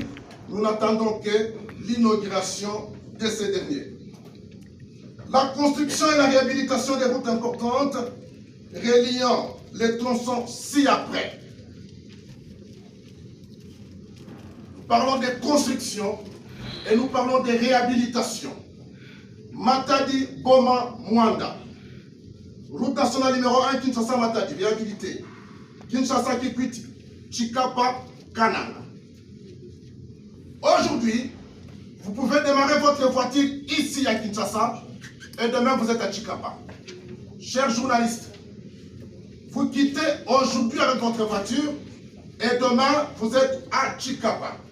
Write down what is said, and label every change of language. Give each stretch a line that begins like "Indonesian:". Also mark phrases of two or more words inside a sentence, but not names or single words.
French: Nous n'attendons que l'inauguration de ces derniers. La construction et la réhabilitation des routes importantes reliant les tronçons ci-après. Nous parlons de construction et nous parlons de réhabilitation. Matadi, Boma, Mwanda. Route nationale numéro 1, Kinshasa-Matadi, réhabilité. Kinshasa-Kikwiti, Chikapa, Kananga. Aujourd'hui, vous pouvez démarrer votre voiture ici à Kinshasa et demain vous êtes à Chikapa. Chers journalistes, vous quittez aujourd'hui avec votre voiture et demain vous êtes à Chikapa.